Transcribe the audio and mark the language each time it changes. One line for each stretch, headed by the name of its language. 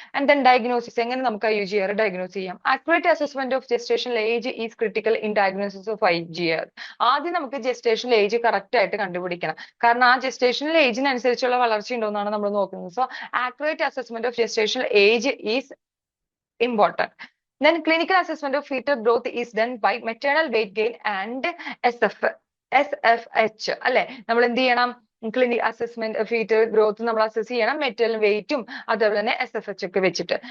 English: and then diagnosis,
Malayalam: എങ്ങനെ നമുക്ക് IUGR diagnose ചെയ്യാം?
English: Accurate assessment of gestational age is critical in diagnosis of IUGR.
Malayalam: ആദ്യം നമുക്ക് gestational age correct ആയിട്ട് കണ്ടുപിടിക്കണം, കാരണം ആ ജസ്റ്റേഷണൽ ഏജിനനുസരിച്ചുള്ള വളർച്ച ഉണ്ടോ എന്നാണ് നമ്മൾ നോക്കുന്നത്.
English: So accurate assessment of gestational age is important. Then clinical assessment of fetal growth is done by maternal weight gain and SFH, അല്ലെ?
Malayalam: നമ്മൾ എന്ത് ചെയ്യണം? ക്ലിനിക് അസസ്മെന്റ് ഫീറ്റൽ ഗ്രോത്ത് നമ്മൾ അസസ് ചെയ്യണം മെറ്റൽ വെയിറ്റും അതുപോലെ തന്നെ SFH ഒക്കെ വെച്ചിട്ട്.